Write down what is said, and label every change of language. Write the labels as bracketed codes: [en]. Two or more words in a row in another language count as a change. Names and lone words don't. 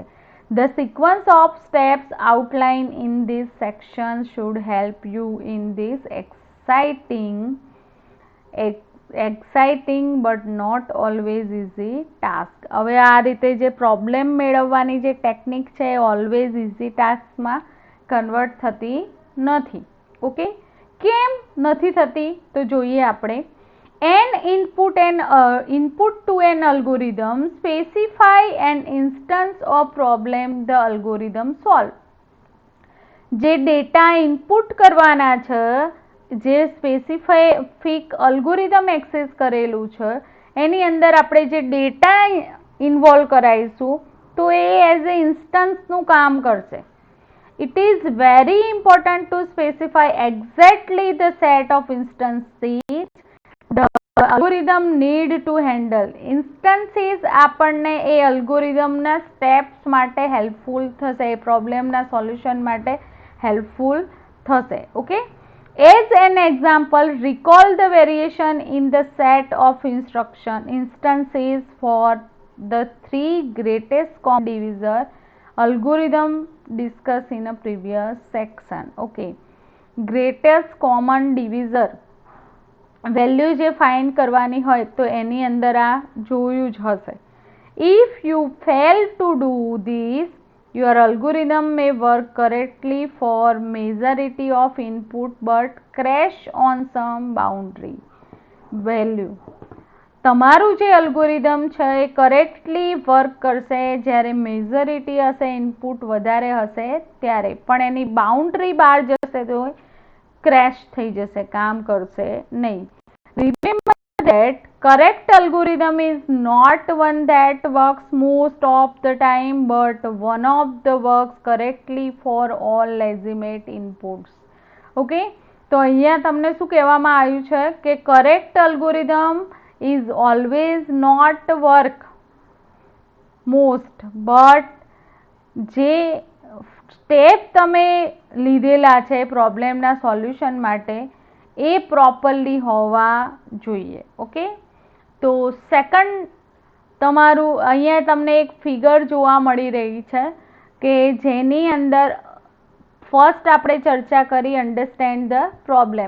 [en] The sequence of steps outlined in this section should help you in this exciting but not always easy task. [gu] હવે આ રીતે જે પ્રોબ્લેમ મેળવવાની જે ટેકનિક છે એ [en] always easy [gu] ટાસ્કમાં કન્વર્ટ થતી નથી. ઓકે, કેમ નથી થતી તો જોઈએ આપણે. [en] An input to an algorithm specify an instance of problem the algorithm solve. [gu] જે [en] data input [gu] કરવાના છે, જે [en] specific algorithm access [gu] કરેલું છે એની અંદર આપણે જે [en] data involve [gu] કરાવીશું તો એ [en] as a [gu] ઇન્સ્ટન્સનું કામ કરશે. [en] It is very important to specify exactly the set of instances the algorithm need to handle. [gu] Instances આપણને એ અલ્ગોરિધમના સ્ટેપ્સ માટે હેલ્પફુલ થશે, એ પ્રોબ્લેમના સોલ્યુશન માટે હેલ્પફુલ થશે. ઓકે, [en] as an example, recall the variation in the set of instances for the three greatest common divisor algorithm discussed in a previous section. [gu] Okay, [en] greatest common divisor [gu] વેલ્યુ જે ફાઇન્ડ કરવાની હોય તો એની અંદર આ જોયું જ હશે. [en] If you fail to do this, your algorithm may work correctly for majority of input but crash on some boundary value. [gu] તમારું જે અલ્ગોરિધમ છે એ [en] correctly work [gu] કરશે જ્યારે મેજોરિટી હશે, ઇનપુટ વધારે હશે ત્યારે, પણ એની બાઉન્ડ્રી બહાર જશે તો ક્રેશ થઈ જશે, કામ કરશે નહીં. [en] Remember that correct algorithm is not one that works most of the time but one of the works correctly for all legitimate inputs. [gu] Okay, તો અહીંયા તમને શું કહેવામાં આવ્યું છે કે [en] correct algorithm is always not work most but [gu] જે સ્ટેપ તમે લીધેલા છે પ્રોબ્લેમના સોલ્યુશન માટે એ પ્રોપરલી હોવા જોઈએ. ઓકે, તો સેકન્ડ તમારું અહીંયા તમને એક ફિગર જોવા મળી રહી છે કે જેની અંદર ફર્સ્ટ આપણે ચર્ચા કરી [en] understand the problem.